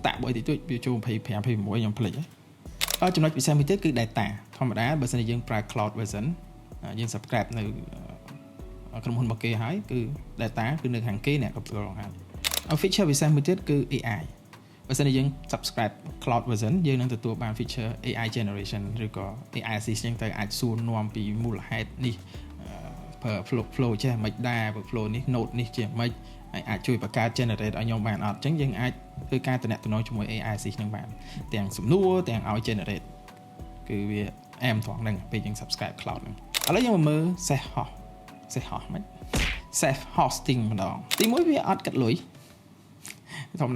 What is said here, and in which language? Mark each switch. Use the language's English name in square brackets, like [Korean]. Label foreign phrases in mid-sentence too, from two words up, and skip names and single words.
[Khmer] តាក់បើតិចតួចវាចូល25 26ខ្ញុំភ្លេចចំណុចពិសេសមួយទៀតគឺ data ធម្មតាបើសិនជាយើងប្រើ [English] cloud version [Khmer] យើង subscribe នៅក្រុមហ៊ុនរបស់គេហើយគឺ data គឺនៅខាងគេអ្នក control ហើយ feature ពិសេសមួយទៀតគឺ AI បើសិនជាយើង [English] subscribe cloud version [Khmer] យើងនឹងទទួលបាន [English] feature AI generation [Khmer] ឬក៏ [English] AI assistant [Khmer] ទៅអាចសួរនាំពីមូល ហេតុនេះflow ចេះមិនដែរ flow នេះ node នេះជាមិនអាចជួយបង្កើត generate ឲ្យខ្ញុំបានអត់អញ្ចឹងយើងអាចធ្វើការតំណែងជាមួយ [English] AI assist [Khmer] នឹងបានទាំងសំណួរទាំងឲ្យ generate គឺវាអែមត្រង់ហ្នឹងពេលយើង [English] subscribe cloud [Khmer] ហ្នឹងឥឡូវយើងមកមើល [English] self host [Khmer] មិន [English] self hosting [Khmer] ម្ដងទីមួយវាអត់កាត់លុយធម្មតា